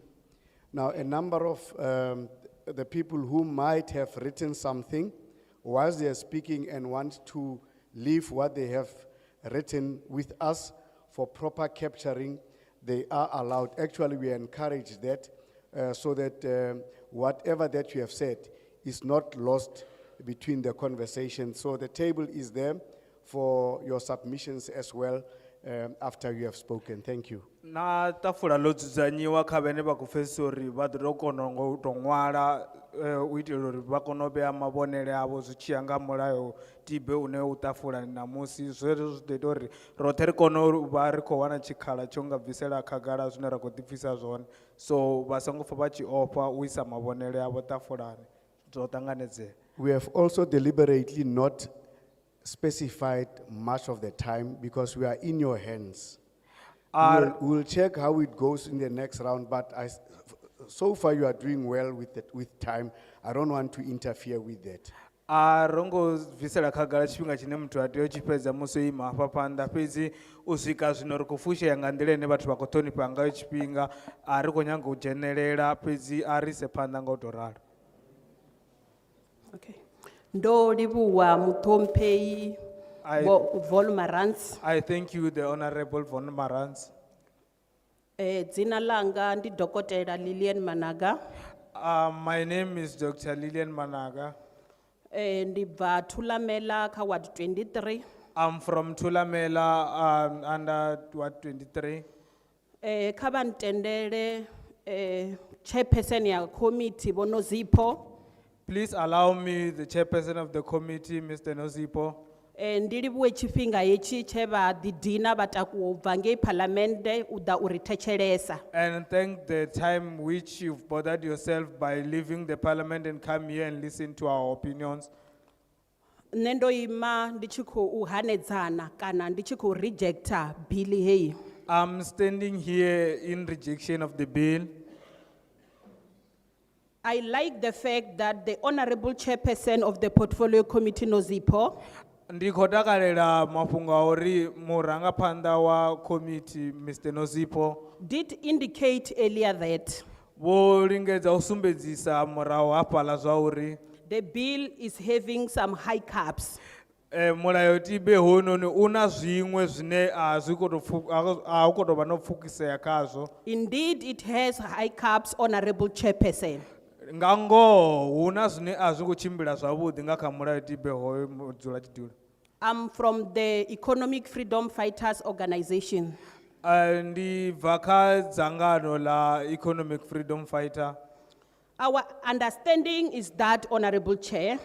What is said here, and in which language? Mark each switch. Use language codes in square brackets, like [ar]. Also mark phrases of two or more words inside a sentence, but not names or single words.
[en] Now, a number of the people who might have written something whilst they are speaking and want to leave what they have written with us for proper capturing, they are allowed. Actually, we encourage that so that whatever that you have said is not lost between the conversation. So the table is there for your submissions as well after you have spoken. Thank you. [ve] Na tafula lo dzudzanyiwa kha vhane vha khou pfesesa uri vha ḓo tou kona ngo tou ṅwala u itela uri vha kone u vhea mavhonele avho zwi tshi ya nga mulayo tibe une u ṱafulani ṋamusi. Zwezwo zwi ḓo ita uri roṱhe ri kone u vha ri khou wana tshikhala tsho nga bvisela khagala zwine ra khou ḓipfisa zwone, so vha songo pfha vha tshi ofha u isa mavhonele avho ṱafulani zwo ṱanganedzea. [en] We have also deliberately not specified much of the time because we are in your hands. We'll check how it goes in the next round, but so far you are doing well with time. I don't want to interfere with that. [ve] Rongo bvisela khagala tshifhinga tshine muthu a tea u tshi fhedza musi o ima hafha phanḓa, fhedzi u swika zwino ri khou fushea nga nḓila ine vhathu vha khou ṱhonifha ngayo tshifhinga, a ri khou nyanga u dzhenelela, fhedzi a ri ise phanḓa nga u tou ralo. [en] Okay. [ve] Ndo livhuwa muṱhomphehi Vol Marantz. [en] I thank you, the Honorable Von Marantz. [ve] Dzina langa ndi Dokotela Lillian Managa. [en] My name is Dr. Lillian Managa. [ve] Ndi bva Thulamela kha Ward 23. [en] I'm from Thulamela, under Ward 23. [ve] Kha vha ntendele chairperson ya committee Vho Nozipho. [en] Please allow me, the chairperson of the committee, Mr. Nozipo. [ve] Ndi livhuwe tshifhinga hetshi tshe vha ḓidina vha takuwa u bva ngei phalamennde u ḓa u ri thetshelesa. [en] And thank the time which you've bothered yourself by leaving the parliament and come here and listen to our opinions. [ve] Nṋe ndo ima ndi tshi khou hanedzana kana ndi tshi khou rejecta bill heyi. [en] I'm standing here in rejection of the bill. I like the fact that the Honorable Chairperson of the Portfolio Committee, Nozipho, [ve] Ndi khou takalela mafhungo a uri murangaphanḓa wa committee, Mr. Nozipo, [en] did indicate earlier that [ve] vho lingedza u sumbedzisa murahu hafhaḽa zwa uri [en] the bill is having some high caps. [ve] mulayotibe hoyunoni una zwiṅwe zwine a zwi khou tou vha no pfukisea khazwo. [en] Indeed, it has high caps, Honorable Chairperson. [ve] Nga ngoho huna zwine a zwi khou tshimbila zwavhuḓi nga kha mulayotibe hoyo mudzulatshidulo. [en] I'm from the Economic Freedom Fighters Organization. [ve] Ndi bva kha dzangano la Economic Freedom Fighter. [en] Our understanding is that, Honorable Chair,